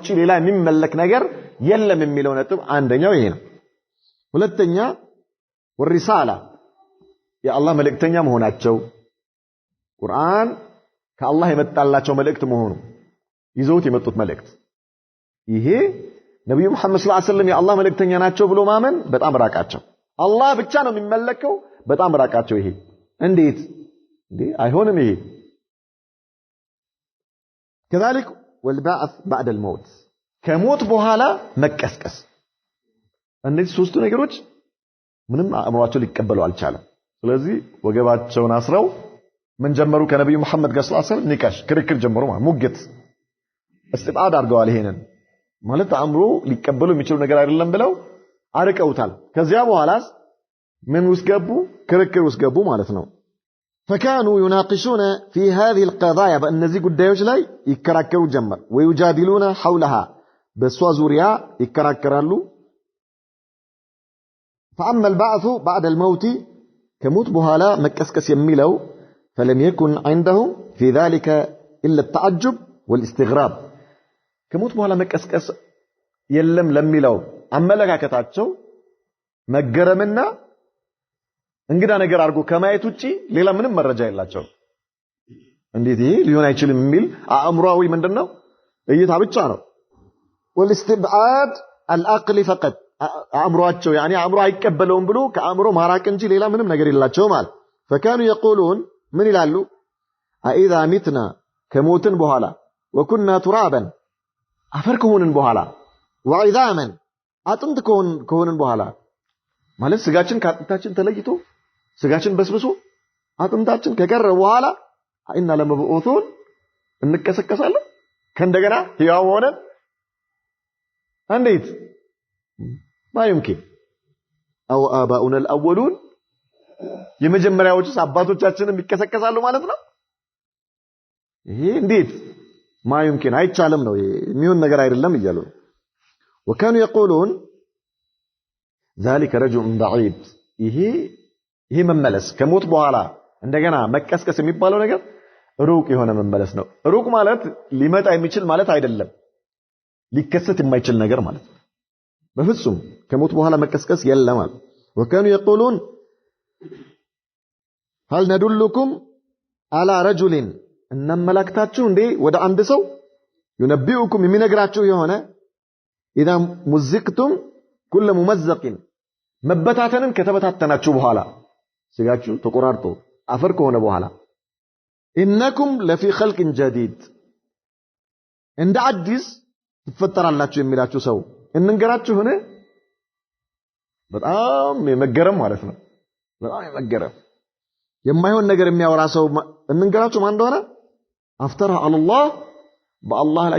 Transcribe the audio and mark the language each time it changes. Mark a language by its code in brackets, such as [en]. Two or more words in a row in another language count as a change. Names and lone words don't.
[am] ሌላ የሚመለክ ነገር የለም የሚለው ነጥብ አንደኛው ይሄ ነው ሁለተኛ ወሪሳላ የአላህ መልእክተኛ መሆናቸው ቁርአን ከአላህ የመጣላቸው መልእክት መሆኑ ይዘውት የመጡት መልእክት ይሄ ነብዩ መሐመድ [ar] صلى الله عليه وسلم [am] የአላህ መልእክተኛ ናቸው ብሎ ማመን በጣም ራቃቸው አላህ ብቻ ነው የሚመለከው በጣም ራቃቸው ይሄ እንዴት አይሆንም ይሄ [ar] كذلك والبعث بعد الموت [am] ከሞት በኋላ መቀስቀስ እነዚህ ሶስቱ ነገሮች ምንም አእምሮአቸው ሊቀበሉ አልቻለም ስለዚህ ወገባቸውን አስረው ምን ጀመሩ ከነብዩ መሐመድ ጋር [ar] صلى الله عليه وسلم [am] ንቃሽ ክርክር ጀመሩ ሙግት استبعاد አድርገዋል ይሄንን ማለት አእምሮ ሊቀበሉ የሚችሉ ነገር አይደለም ብለው አርቀውታል ከዚያ በኋላስ ምን ውስገቡ ክርክር ውስገቡ ማለት ነው [ar] فكانوا يناقشون في هذه القضايا [am] በእነዚህ ጉዳዮች ላይ ይከራከሩ ጀመር [ar] ويجادلون حولها [am] በሷዙሪያ ይከራከራሉ [ar] فأما البعث بعد الموت كموت [am] በኋላ መቀስቀስ የሚለው [ar] فلم يكن عندهم في ذلك إلا التعجب والاستغراب [am] ከሞት በኋላ መቀስቀስ የለም ለሚለው አመለካከታቸው መገረምና እንግዳ ነገር አድርጎ ከማየት ውጪ ሌላ ምንም መረጃ የላቸው እንዴት ይሄ ሊሆን አይችልም የሚል አእምሮአዊ ምንድነው እይታ ብቻ ነው [ar] والاستبعاد العقل فقط [am] አእምሮአቸው يعني አእምሮ አይቀበለውም ብሎ ከአእምሮ ማራቅ እንጂ ሌላ ምንም ነገር የላቸው ማለት [ar] فكانوا يقولون [am] ምን ይላሉ [ar] اذا متنا [am] ከሞትን በኋላ [ar] وكنا ترابا [am] አፈር ከሆንን በኋላ وعظاما አጥንት ከሆንን በኋላ ማለት ስጋችን ከአጥንታችን ተለይቶ ስጋችን በስብሶ አጥንታችን ከቀረ በኋላ [ar] أئنا لمبعوثون [am] እንከሰከሳለን ከእንደገና ሕያው ሆነን እንዴት [ar] ما يمكن أو آباؤنا الأولون [am] የመጀመሪያዎቹ አባቶቻችንም ይከሰከሳሉ ማለት ነው ይሄ እንዴት ማይምኪን አይቻልም ነው የሚሆን ነገር አይደለም ይያሉ [ar] وكانوا يقولون ذلك رجل بعيد [am] ይሄ መመለስ ከሞት በኋላ እንደገና መቀስቀስ የሚባለው ነገር ሩቅ የሆነ መመለስ ነው ሩቅ ማለት ሊመጣ የሚችል ማለት አይደለም ሊከሰት የማይችል ነገር ማለት ነው በፍጹም ከሞት በኋላ መቀስቀስ የለም [ar] وكانوا يقولون هل ندلكم على رجل [am] እንመላክታችሁ እንዴ ወደ አንድ ሰው ينبئكم የሚነግራችሁ የሆነ [ar] اذا مزقتم كل ممزق [am] መበታተንን ከተበታተናችሁ በኋላ ስጋችሁ ተቆራርጦ አፈር ከሆነ በኋላ [ar] انكم لفي خلق جديد [am] እንደ አዲስ ትፈጠራላችሁ የሚላችሁ ሰው እንንገራችሁ ሆነ በጣም የመገረም ማለት ነው በጣም የመገረም የማይሆን ነገር የሚያወራ ሰው እንንገራችሁ ማን እንደሆነ አፍተራ አላህ በአላህ ላይ